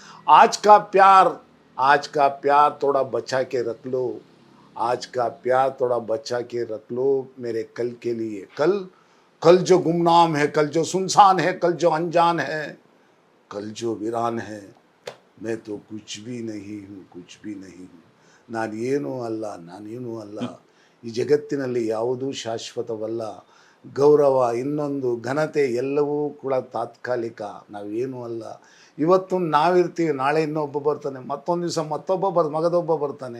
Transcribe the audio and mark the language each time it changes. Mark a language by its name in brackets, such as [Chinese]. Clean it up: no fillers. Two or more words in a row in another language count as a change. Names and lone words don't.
[Hindi] आज का प्यार थोड़ा बचा के रख लो, आज का प्यार थोड़ा बचा के रख लो मेरे कल के लिए. कल कल जो गुमनाम है, कल जो सुनसान है, कल जो अनजान है, कल जो वीरान है, मैं तो कुछ भी नहीं हूँ, कुछ भी नहीं हूँ. [Kannada] ನಾನೇನೂ ಅಲ್ಲ, ನಾನೇನೂ ಅಲ್ಲ. ಈ ಜಗತ್ತಿನಲ್ಲಿ ಯಾವುದೂ ಶಾಶ್ವತವಲ್ಲ. ಗೌರವ, ಇನ್ನೊಂದು ಘನತೆ ಎಲ್ಲವೂ ಕೂಡ ತಾತ್ಕಾಲಿಕ. ನಾವೇನೂ ಅಲ್ಲ. ಇವತ್ತು ನಾವಿರ್ತೀವಿ, ನಾಳೆ ಇನ್ನೊಬ್ಬ ಬರ್ತಾನೆ, ಮತ್ತೊಂದು ದಿವಸ ಮತ್ತೊಬ್ಬ ಮಗದೊಬ್ಬ ಬರ್ತಾನೆ.